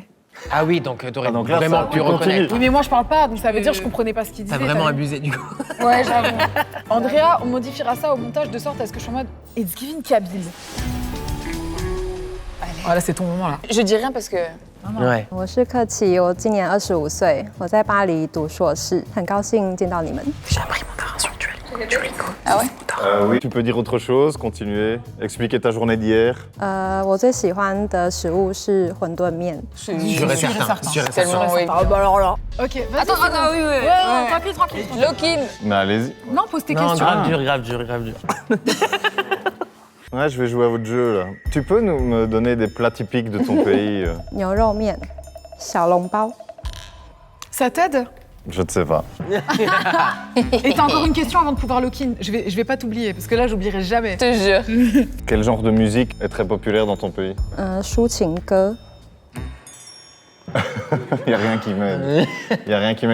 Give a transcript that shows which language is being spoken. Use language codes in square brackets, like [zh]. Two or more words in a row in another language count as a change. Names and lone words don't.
[fr] Ah oui, donc t'aurais donc là, vraiment ça pu continue. reconnaître. Oui, mais moi je parle pas, donc ça veut dire que je comprenais pas ce qu'il disait. T'as vraiment t'as vu. abusé du coup. Ouais, j'avoue. Andrea, on modifiera ça au montage de sorte à ce que je sois en mode [en] It's giving [fr] kabyle. Voilà, c'est ton moment là. Je dis rien parce que... Ouais. [zh] 我是柯琪，我今年25岁，我在巴黎读硕士，很高兴见到你们。 [fr] J'ai appris mon darin sur Duolingo. Ah ouais? Oui. Tu peux dire autre chose, continuer, expliquer ta journée d'hier. [zh] 我最喜欢的食物是馄饨面。 [fr] Sûr et certain. Sûr et certain. Tellement, oui. Ah bah alors là. Ok, vas-y. Attends, oui. Ouais, tranquille. Lokin! Mais allez-y. Non, pose tes Non, questions. grave dur. Ouais, je vais jouer à votre jeu, là. Tu peux me donner des plats typiques de ton pays [zh] 牛肉面、小笼包。 [fr] Ça t'aide? Je ne sais pas. Et t'as encore une question avant de pouvoir [en] lock in. [fr] Je vais pas t'oublier parce que là, j'oublierai jamais. Je te jure. Quel genre de musique est très populaire dans ton pays? [zh] 抒情歌。 [fr] Il n'y a rien qui m'aide. Il n'y a rien qui m'aide.